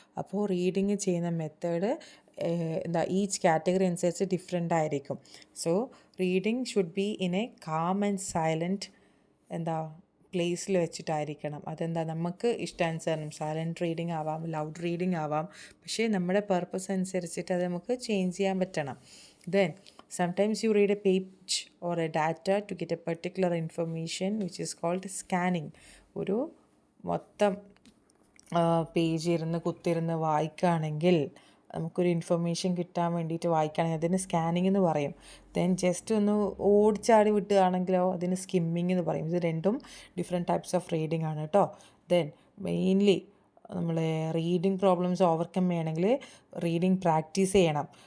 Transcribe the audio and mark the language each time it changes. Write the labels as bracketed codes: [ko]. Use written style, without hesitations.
[ml] അപ്പോൾ റീഡിങ് ചെയ്യുന്ന method each category അനുസരിച്ച് ഡിഫറെൻ്റ് ആയിരിക്കും. [en] so reading should be in a calm and silent പ്ലേസിൽ [ml] വെച്ചിട്ടായിരിക്കണം. നമുക്ക് ഇഷ്ടാനുസരണം സൈലൻറ്റ് റീഡിങ് ആവാം, ലൗഡ് റീഡിങ് ആവാം. പക്ഷേ നമ്മുടെ പർപ്പസ് അനുസരിച്ചിട്ട് അത് നമുക്ക് ചേഞ്ച് ചെയ്യാൻ പറ്റണം. [en] Then sometimes you read a page or a data to get a particular information which is called scanning. [ml] ഒരു മൊത്തം പേജ് കുത്തിരുന്ന് വായിക്കുകയാണെങ്കിൽ നമുക്കൊരു ഇൻഫർമേഷൻ കിട്ടാൻ വേണ്ടിയിട്ട് വായിക്കുകയാണെങ്കിൽ അതിന് സ്കാനിങ് എന്ന് പറയും. ദെൻ ജസ്റ്റ് ഒന്ന് ഓടിച്ചാടി വിട്ടുകയാണെങ്കിലോ അതിന് സ്കിമ്മിങ് എന്ന് പറയും. ഇത് രണ്ടും ഡിഫറെൻറ്റ് ടൈപ്സ് ഓഫ് റീഡിംഗ് ആണ് കേട്ടോ. ദെൻ മെയിൻലി നമ്മൾ റീഡിങ് പ്രോബ്ലംസ് ഓവർകം ചെയ്യണമെങ്കിൽ റീഡിങ് പ്രാക്ടീസ് ചെയ്യണം.